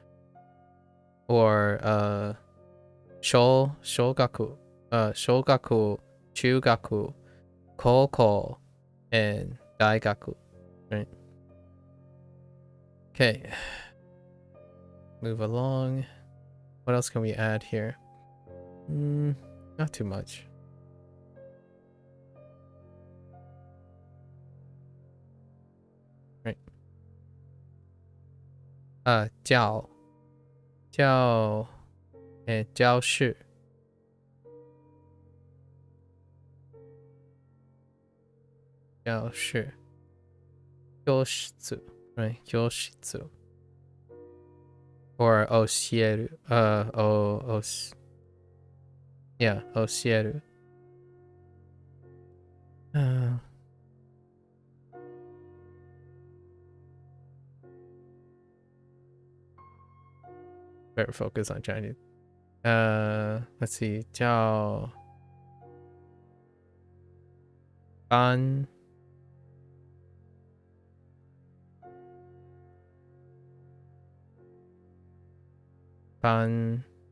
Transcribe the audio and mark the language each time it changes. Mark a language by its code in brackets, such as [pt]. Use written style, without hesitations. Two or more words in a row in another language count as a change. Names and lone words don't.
[en] or [ja] 小学小学中学高校 [en] and 大学 right okay move along what else can we add here not too much right 教 and 教室 [ja] 教室 right 教室 or 教える yeah 教える [en] better focus on Chinese let's see 教班班